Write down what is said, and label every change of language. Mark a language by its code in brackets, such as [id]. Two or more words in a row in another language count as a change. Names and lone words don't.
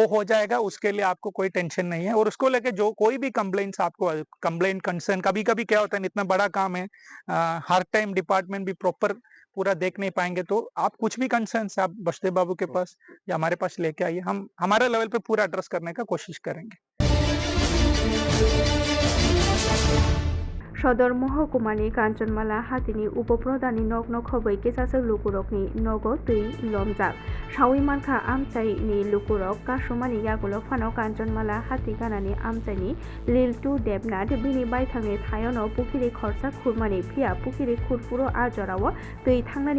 [hi] वो हो जाएगा, उसके लिए आपको कोई टेंशन नहीं है। और उसको लेके जो कोई भी कंप्लेंट्स आपको [en] complaint concern, [hi] कभी-कभी क्या होता है इतना बड़ा काम है, हर [en] time department [hi] भी प्रॉपर पूरा देख नहीं पाएंगे, तो आप कुछ भी कंसर्न आप बचदेव बाबू के पास या हमारे पास लेके आइए, हम हमारे लेवल पे पूरा एड्रेस करने का कोशिश करेंगे। [trp] सदर महकुमानि कान्चनमाला हातिनि उपप्रधाननि नगन खबै केसासो लुकुरकनि नगो तै लमजाक सावि मानखा आमचाइनि लुकुरक कासुमानि यागुलो फानो कान्चनमाला हाति गानानि आमचाइनि लिलटु देबनाथ बिनि बायथांनि थायनो पुखिरि खरसा खुरमानि फिया पुखिरि खुरपुरो आजराव दै थांनानि